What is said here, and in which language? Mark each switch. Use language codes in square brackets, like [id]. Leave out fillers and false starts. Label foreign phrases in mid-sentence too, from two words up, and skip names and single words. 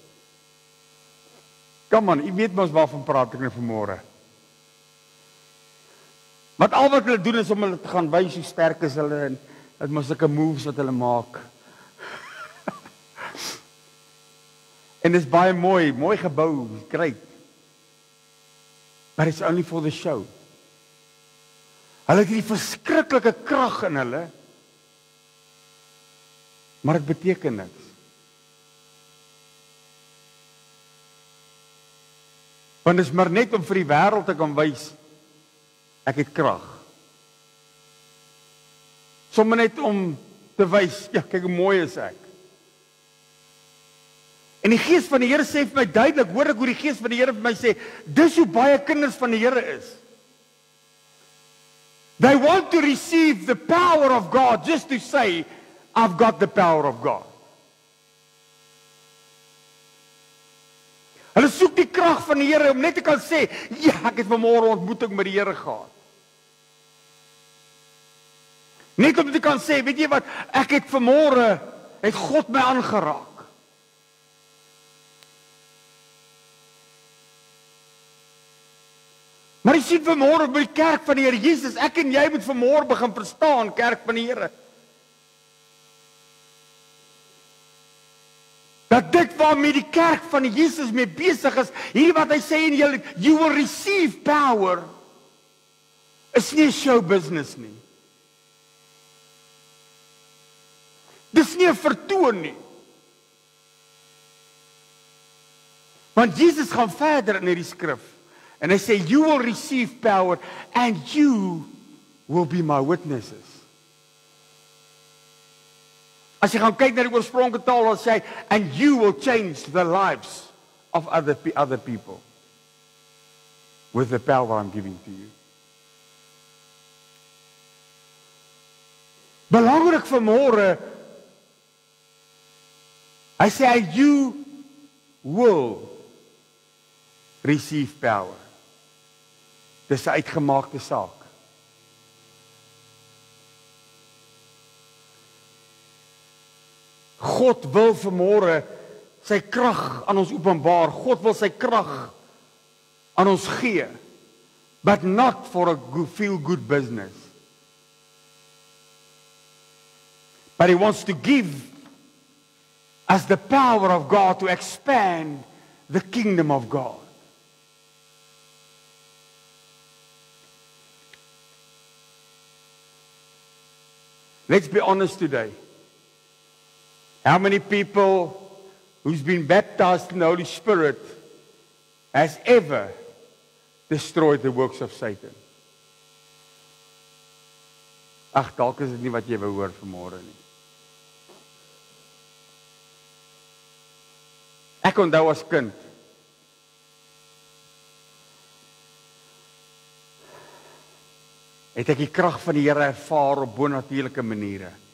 [af] Kom aan, jy weet mos waarvan praat ek nou vanmôre. Want al wat hulle doen is om hulle te gaan wys hoe sterk is hulle en dit mos sulke moves wat hulle maak. En dis baie mooi gebou, [en] great. But it's only for the show. [af] Hulle het hierdie verskriklike krag in hulle, maar dit beteken niks. Want dit is maar net om vir die wêreld te kan wys, ek het krag. Sommige net om te wys, ja, kyk hoe mooi is ek. En die Gees van die Here sê vir my duidelik, hoor ek hoe die Gees van die Here vir my sê, dis hoe baie kinders van die Here is. [en] They want to receive the power of God, just to say, I've got the power of God. [af] Hulle soek die krag van die Here om net te kan sê, ja, ek het vanmôre 'n ontmoeting met die Here gehad. Net om te kan sê, weet jy wat, ek het vanmôre, het God my aangeraak. Maar jy sien vanmôre by die kerk van die Here Jesus, ek en jy moet vanmôre begin verstaan, kerk van die Here. Dat dit waarmee die kerk van die Jesus mee besig is, hier wat hy sê in julle, [en] you will receive power, [af] is nie [en] show business [af] nie. Dis nie 'n vertoon nie. Want Jesus gaan verder in hierdie skrif. En hy sê, [en] you will receive power and you will be my witnesses. [af] As jy gaan kyk na die oorspronklike taal, dan sê hy, [en] and you will change the lives of other people with the power I'm giving to you. [af] Belangrik vanmôre, hy sê, [en] you will receive power. [af] Dis 'n uitgemaakte saak. God wil vanmôre sy krag aan ons openbaar. God wil sy krag aan ons gee. [en] But not for a feel-good business. But he wants to give us the power of God to expand the kingdom of God. Let's be honest today. How many people who's been baptized in the Holy Spirit has ever destroyed the works of Satan? [af] Ag, dalk is dit nie wat jy wou hoor vanmôre nie. Ek onthou as kind. Het ek die krag van die Here ervaar op bonatuurlike maniere.